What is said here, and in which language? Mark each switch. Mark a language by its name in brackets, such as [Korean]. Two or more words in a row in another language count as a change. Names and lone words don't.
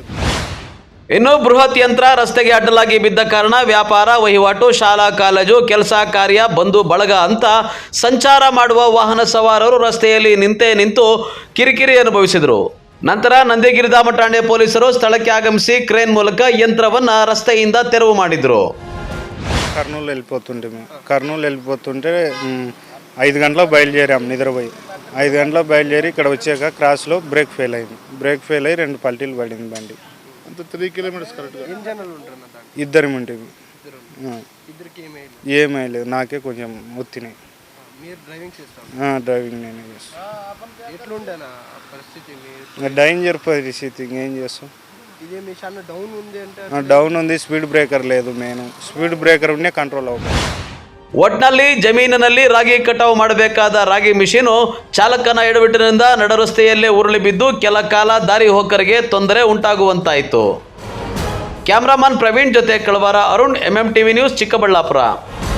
[Kannada] ಇನ್ನು ಬೃಹತ್ ಯಂತ್ರ ರಸ್ತೆಗೆ ಅಡ್ಡಲಾಗಿ ಬಿದ್ದ ಕಾರಣ ವ್ಯಾಪಾರ ವಹಿವಾಟು, ಶಾಲಾ ಕಾಲೇಜು, ಕೆಲಸ ಕಾರ್ಯ, ಬಂಧು ಬಳಗ ಅಂತ ಸಂಚಾರ ಮಾಡುವ ವಾಹನ ಸವಾರರು ರಸ್ತೆಯಲ್ಲಿ ನಿಂತು ಕಿರಿಕಿರಿ ಅನುಭವಿಸಿದರು. ನಂತರ ನಂದಿಗಿರಿಧಾಮ ಠಾಣೆ ಪೊಲೀಸರು ಸ್ಥಳಕ್ಕೆ ಆಗಮಿಸಿ ಕ್ರೇನ್ ಮೂಲಕ ಯಂತ್ರವನ್ನು ರಸ್ತೆಯಿಂದ ತೆರವು ಮಾಡಿದರು. [Telugu] కర్నూలు వెళ్ళిపోతుంటే 5 గంటలకు బయలుదేరాం నిద్రపోయి. 5 గంటలకు బయలుదేరి ఇక్కడ వచ్చాక క్రాస్లో [English] brake fail [Telugu] అయ్యి 2 పల్టీలు పడింది బండి. అంత 3 కిలోమీటర్స్ కరెక్ట్గా. ఇద్దరం ఉంటుంది. ఏమీ లేదు, నాకే కొంచెం ఒత్తినాయి. డ్రైవింగ్ నేనే చేస్తాను. డేంజర్ పరిస్థితి, ఇంకేం చేస్తాం. డౌన్ ఉంది, [English] speed breaker [Telugu] లేదు. ಮೇನು [English] speed breaker [Telugu] ఉన్నే కంట్రోల్ ఆగుత్తె. [Kannada] ಒಟ್ನಲ್ಲಿ ಜಮೀನಿನಲ್ಲಿ ರಾಗಿ ಕಟಾವು ಮಾಡಬೇಕಾದ ರಾಗಿ ಮಿಷಿನು ಚಾಲಕನ ಎಡವಿಟ್ಟಿನಿಂದ ನಡರಸ್ತೆಯಲ್ಲೇ ಉರುಳಿ ಬಿದ್ದು ಕೆಲ ಕಾಲ ದಾರಿ ಹೋಕರಿಗೆ ತೊಂದರೆ ಉಂಟಾಗುವಂತಾಯಿತು. ಕ್ಯಾಮ್ರಾಮನ್ ಪ್ರವೀಣ್ ಜೊತೆ ಕಳವಾರ ಅರುಣ್, MMTV ನ್ಯೂಸ್, ಚಿಕ್ಕಬಳ್ಳಾಪುರ.